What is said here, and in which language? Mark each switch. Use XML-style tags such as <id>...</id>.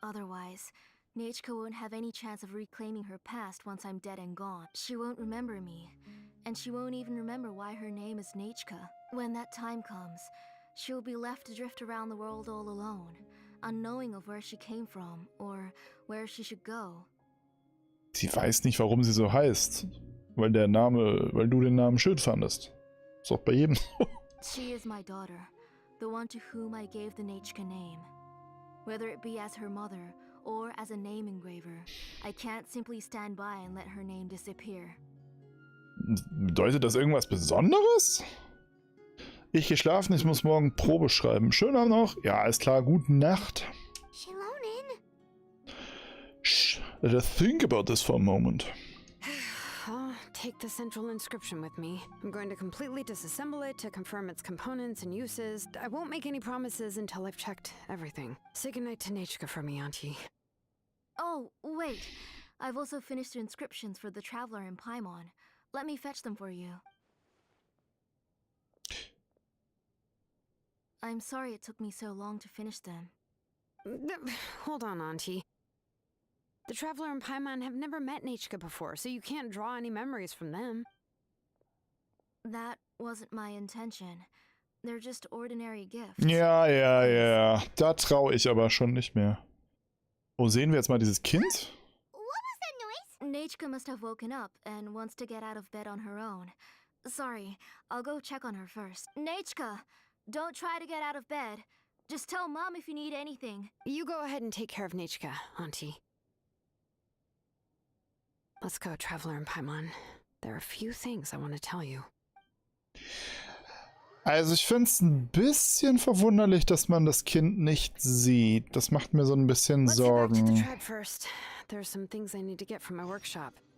<en>Otherwise, Nechka won't have any chance of reclaiming her past once I'm dead and gone. She won't remember me, and she won't even remember why her name is Nechka. When that time comes, she will be left to drift around the world all alone, unknowing of where she came from or where she should go.</en> <de>Sie weiß nicht, warum sie so heißt. Weil du den Namen schön fandest. Ist auch bei jedem so.</de> <en>She is my daughter, the one to whom I gave the Nechka name. Whether it be as her mother or as a name engraver, I can't simply stand by and let her name disappear.</en> <de>Bedeutet das irgendwas Besonderes? Ich geschlafen, ich muss morgen Probe schreiben. Schönen Abend noch. Ja, alles klar, gute Nacht.</de> <en>Xilonen? Shh, let us think about this for a moment. I'll take the central inscription with me. I'm going to completely disassemble it to confirm its components and uses. I won't make any promises until I've checked everything. Say goodnight to Nechka for me, Auntie. Oh, wait. I've also finished inscriptions for the traveler in Paimon. Let me fetch them for you. I'm sorry it took me so long to finish them. Hold on, Auntie. The Traveler and Paimon have never met Nechka before, so you can't draw any memories from them. That wasn't my intention. They're just ordinary gifts.</en> <de>Ja, ja, ja. Da traue ich aber schon nicht mehr. Oh, sehen wir jetzt mal dieses Kind?</de> <en>What was that noise? Nechka must have woken up and wants to get out of bed on her own. Sorry, I'll go check on her first. Nechka, don't try to get out of bed. Just tell Mom if you need anything. You go ahead and take care of Nechka, Auntie. Let's go, Traveler and Paimon. There are a few things I want to tell you.</en> <de>Also ich finde es ein bisschen verwunderlich, dass man das Kind nicht sieht. Das macht mir so ein bisschen</de> <en>Let's get back to the</en> <de>Sorgen.</de> <en>tribe first. There are some things I need to get from my workshop.</en>